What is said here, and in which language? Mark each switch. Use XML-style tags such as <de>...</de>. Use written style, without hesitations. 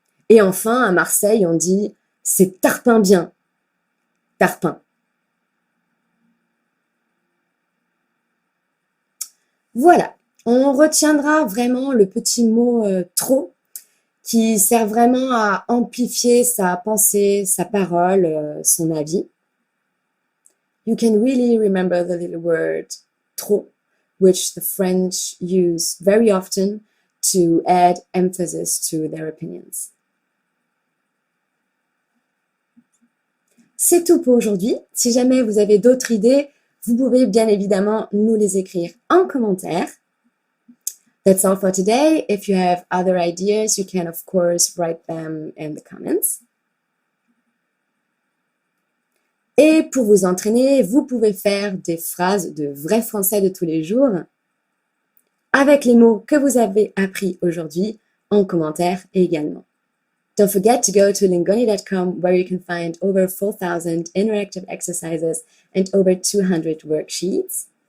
<fr>Et enfin, à Marseille, on dit c'est tarpin bien, tarpin. Voilà, on retiendra vraiment le petit mot trop qui sert vraiment à amplifier sa pensée, sa parole, son avis.</fr> <en>You can really remember the little word trop, which the French use very often to add emphasis to their opinions.</en> <fr>C'est tout pour aujourd'hui. Si jamais vous avez d'autres idées, vous pouvez bien évidemment nous les écrire en commentaire.</fr> <en>That's all for today. If you have other ideas, you can of course write them in the comments.</en> <fr>Et pour vous entraîner, vous pouvez faire des phrases de vrai français de tous les jours avec les mots que vous avez appris aujourd'hui en commentaire également.</fr> <en>Don't forget to go to lingoni.com where you can find over 4,000 interactive exercises and over 200 worksheets.</en>